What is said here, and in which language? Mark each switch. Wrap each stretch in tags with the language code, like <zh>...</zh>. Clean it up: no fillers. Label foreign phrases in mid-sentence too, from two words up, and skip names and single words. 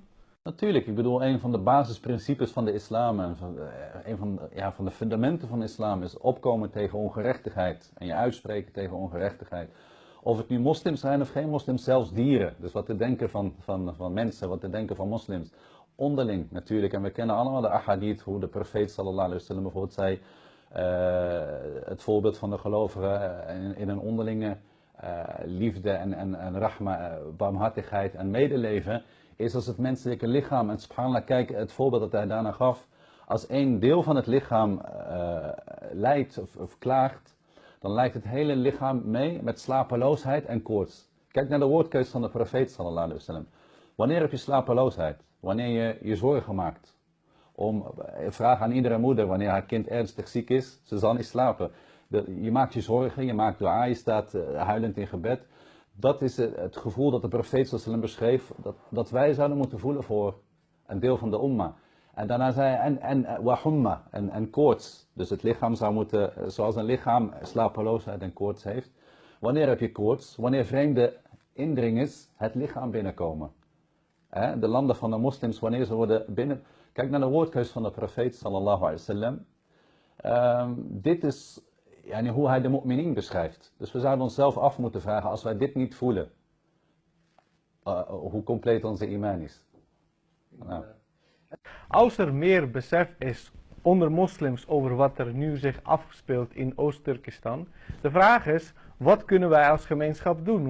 <nl>Natuurlijk, ik bedoel, een van de basisprincipes van de islam en van de fundamenten van de islam is opkomen tegen ongerechtigheid en je uitspreken tegen ongerechtigheid. Of het nu moslims zijn of geen moslims, zelfs dieren. Dus wat te denken van mensen, wat te denken van moslims. Onderling natuurlijk, en we kennen allemaal de ahadith, hoe de profeet</nl> <ar>صلى الله عليه وسلم</ar> <nl>bijvoorbeeld zei, het voorbeeld van de gelovigen in een onderlinge liefde en rahma, barmhartigheid en medeleven, is als het menselijke lichaam. En subhanallah, kijk, het voorbeeld dat hij daarna gaf, als één deel van het lichaam lijdt of klaagt, dan lijkt het hele lichaam mee met slapeloosheid en koorts. Kijk naar de woordkeus van de profeet</nl> <ar>صلى الله عليه وسلم.</ar> <nl>Wanneer heb je slapeloosheid? Wanneer je je zorgen maakt. Vraag aan iedere moeder wanneer haar kind ernstig ziek is, ze zal niet slapen. Je maakt je zorgen, je maakt dua, je staat huilend in gebed. Dat is het gevoel dat de profeet</nl> <ar>صلى الله عليه وسلم</ar> <nl>beschreef, dat wij zouden moeten voelen voor een deel van de umma. En daarna zei hij,</nl> <ar>وحمى,</ar> <nl>en koorts. Dus het lichaam zou moeten, zoals een lichaam slapeloosheid en koorts heeft. Wanneer heb je koorts? Wanneer vreemde indringers het lichaam binnenkomen. De landen van de moslims, wanneer ze worden binnen... Kijk naar de woordkeus van de profeet</nl> <ar>صلى الله عليه وسلم.</ar> <nl>Dit is hoe hij de mu'minin beschrijft. Dus we zouden onszelf af moeten vragen, als wij dit niet voelen, hoe compleet onze iman is. Nou. Als er meer besef is onder moslims over wat er nu zich afspeelt in Oost-Turkestan, de vraag is, wat kunnen wij als gemeenschap doen?</nl>